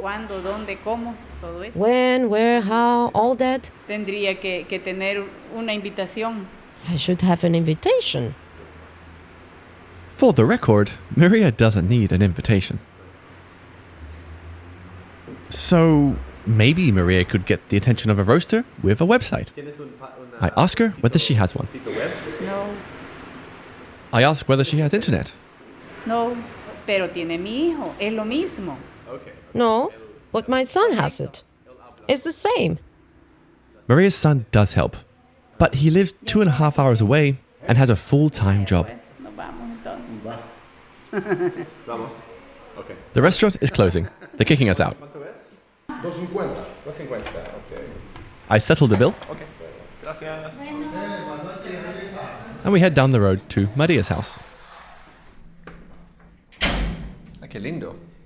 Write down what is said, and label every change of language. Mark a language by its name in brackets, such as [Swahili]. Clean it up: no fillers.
[Spanish] Cuándo, dónde, cómo, todo eso. [English] When, where, how, all that. [Spanish] Tendría que tener una invitación. [English] I should have an invitation. For the record, Maria doesn't need an invitation. So maybe Maria could get the attention of a roaster with a website. I ask her whether she has one. No, I ask whether she has internet. [Spanish] no, pero tiene mi hijo, es lo mismo. [English] No, but my son has it. It's the same. Maria's son does help, but he lives 2.5 hours away and has a full-time job. [Spanish] Pues, nos vamos entonces. [English] The restaurant is closing. They're kicking us out. I settle the bill. And we head down the road to Maria's house. [Spanish] Qué lindo.